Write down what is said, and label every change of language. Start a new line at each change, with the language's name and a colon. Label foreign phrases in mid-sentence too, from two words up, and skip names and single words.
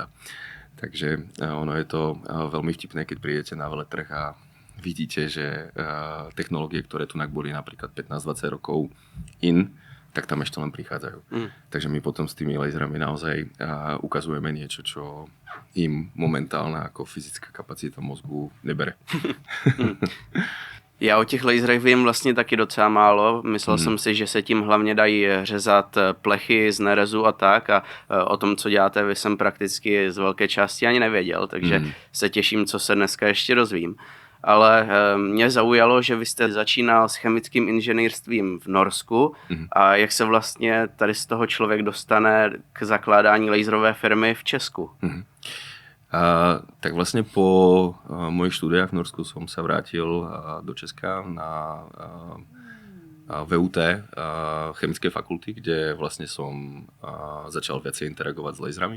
Slovak: Takže ono je to veľmi vtipné, keď prídete na veletrh a vidíte, že technológie, ktoré tu boli napríklad 15-20 rokov tak tam ešte len prichádzajú. Takže my potom s tými laserami naozaj ukazujeme niečo, čo im momentálna ako fyzická kapacita mozgu nebere.
Czech: Já o těch laserech vím vlastně taky docela málo. Myslel jsem si, že se tím hlavně dají řezat plechy z nerezu a tak. A o tom, co děláte vy, jsem prakticky z velké části ani nevěděl. Takže se těším, co se dneska ještě dozvím. Ale mě zaujalo, že vy jste začínal s chemickým inženýrstvím v Norsku a jak se vlastně tady z toho člověk dostane k zakládání laserové firmy v Česku.
Slovak: Tak vlastne po mojich štúdiách v Norsku som sa vrátil do Česka na VUT chemické fakulty, kde vlastne som začal viacej interagovať s laserami.